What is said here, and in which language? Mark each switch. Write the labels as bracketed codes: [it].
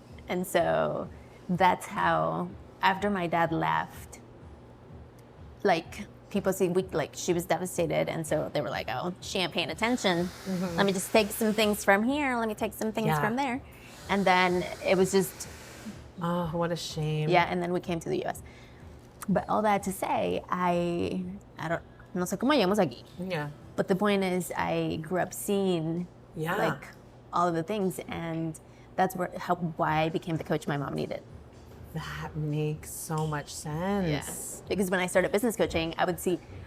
[en] And so that's how, after my dad left, like, people see, like, she was devastated. And so they were like, oh, she ain't paying attention. Let me just take some things from here. Let me take some things from there. And then it was just... Oh, what a shame. Yeah, and then we came to the U.S. But all that to say, I don't, [es] no sé cómo llegamos aquí. [en] Yeah. But the point is, I grew up seeing, Yeah. like, all of the things, and that's why I became the coach my mom needed. That makes so much sense. Yes. Because when I started business coaching, I would see,